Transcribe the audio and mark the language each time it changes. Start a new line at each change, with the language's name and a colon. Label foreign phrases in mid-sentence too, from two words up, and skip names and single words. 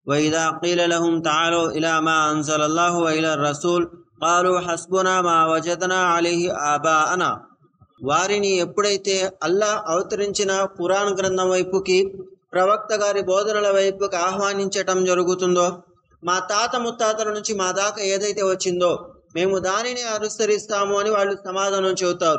Arabic: وإذا قيل لهم تعالوا إلى ما أنزل الله وإلى الرسول قالوا حسبنا ما وجدنا عليه آباءنا.
Telugu: వారిని ఎప్పుడైతే అల్లాహ్ అవతరించిన ఖురాన్ గ్రంథం వైపుకి ప్రవక్త గారి బోధనల వైపుకి ఆహ్వానించటం జరుగుతుందో, మా తాత ముత్తాతల నుంచి మా దాకా ఏదైతే వచ్చిందో మేము దానిని అనుసరిస్తాము అని వాళ్ళు సమాధానం చెబుతారు.